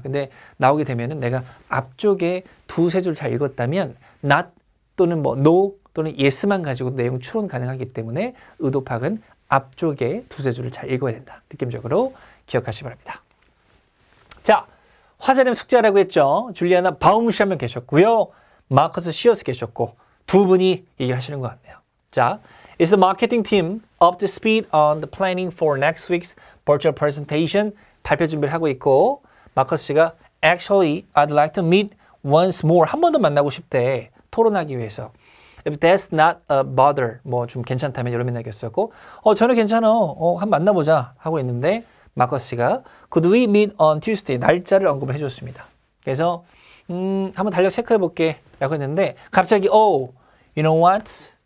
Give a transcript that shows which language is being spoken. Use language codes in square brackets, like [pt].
[ko] 근데 나오게 되면은 내가 앞쪽에 두세 줄 잘 읽었다면 not 또는 뭐 no 또는 yes만 가지고 내용 추론 가능하기 때문에 의도 파악은 앞쪽에 두세 줄을 잘 읽어야 된다. 느낌적으로 기억하시기 바랍니다. 자, 화자님 숙제하라고 했죠. 줄리아나 바움시 한 명 계셨고요. 마커스 시어스 계셨고 두 분이 얘기를 하시는 것 같네요. [en] 자, is the marketing team up to speed on the planning for next week's virtual presentation? [ko] 발표 준비를 하고 있고 마커스 씨가 [en] actually I'd like to meet once more. [ko] 한 번 더 만나고 싶대. 토론하기 위해서. [en] If that's not a bother, [ko] 뭐 좀 괜찮다면 이런 맥락이었었고 저는 괜찮아. 한번 만나보자 하고 있는데 마커스 씨가 [en] Could we meet on Tuesday? [ko] 날짜를 언급을 해줬습니다. 그래서 한번 달력 체크해볼게 라고 했는데 갑자기 you know what?